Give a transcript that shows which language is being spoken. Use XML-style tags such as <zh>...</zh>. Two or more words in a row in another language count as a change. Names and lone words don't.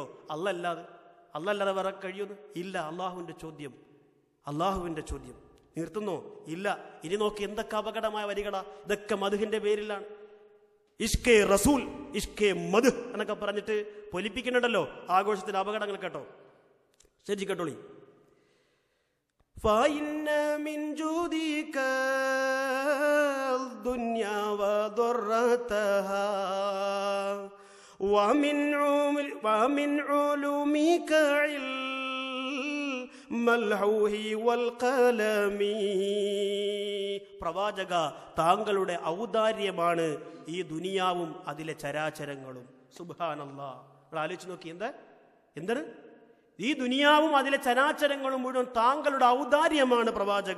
<ml>അല്ലാതെ വേറെ കഴിയുന്നു? ഇല്ല. അള്ളാഹുവിന്റെ ചോദ്യം നിർത്തുന്നോ? ഇല്ല. ഇനി നോക്കി എന്തൊക്കെ അപകടമായ വരികളാ. ഇതൊക്കെ മദ്ഹിന്റെ പേരിലാണ്.</ml> <ur>عشق رسول, عشق مد</ur> <ml>എന്നൊക്കെ പറഞ്ഞിട്ട് പൊലിപ്പിക്കുന്നുണ്ടല്ലോ ആഘോഷത്തിൽ. അപകടങ്ങൾ കേട്ടോ, ശരി കേട്ടോളി.</ml> <ar>فإن من جودك الدنيا وضرتها ومن علومك علم اللوح والقلم.</ar> <ml>പ്രവാചക, താങ്കളുടെ ഔദാര്യമാണ് ഈ ദുനിയാവും അതിലെ ചരാചരങ്ങളും. സുബ്ഹാനല്ലാഹ്. നിങ്ങൾ ആലോചിച്ച് നോക്കി, എന്താണ് ഈ ദുനിയാവും അതിലെ ചരാചരങ്ങളും മുഴുവൻ താങ്കളുടെ ഔദാര്യമാണ് പ്രവാചക.</ml>